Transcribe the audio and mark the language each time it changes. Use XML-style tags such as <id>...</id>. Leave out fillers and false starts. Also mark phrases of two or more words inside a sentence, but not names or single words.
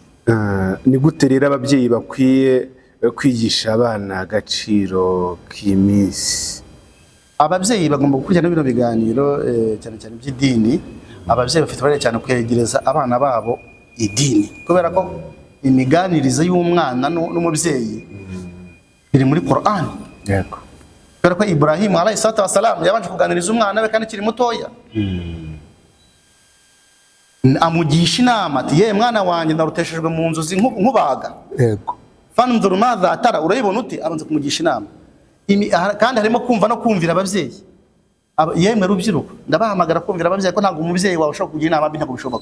<rw>Ni gute rero ababyeyi bakwiye kwigisha abana agaciro k'iminsi? Ababyeyi bagomba gukurikirana bino biganiro cyane cyane by'idini. Ababyeyi bafite uruhare cyane kwegereza abana babo idini, kubera ko imiganirize y'umwana n'umubyeyi iri muri Qur'an. Yego. Kubera ko Ibrahim</rw> <ar>عليه الصلاة والسلام</ar> <rw>yabanje kuganiriza umwana we kandi akiri mutoya, amugisha inama ati ye mwana wanjye naruteshejwe mu nzozi nkubaga. Yego.</rw> <ar>فانظر ماذا ترى,</ar> <rw>urayibona uti? Abanza kumugisha inama. Kandi harimo kumva no kumvira ababyeyi. Yemwe rubyiruko, ndabahamagara kumvira ababyeyi ko ntabwo umubyeyi wawe ushobora kugira inama ntabwo bishoboka.</rw>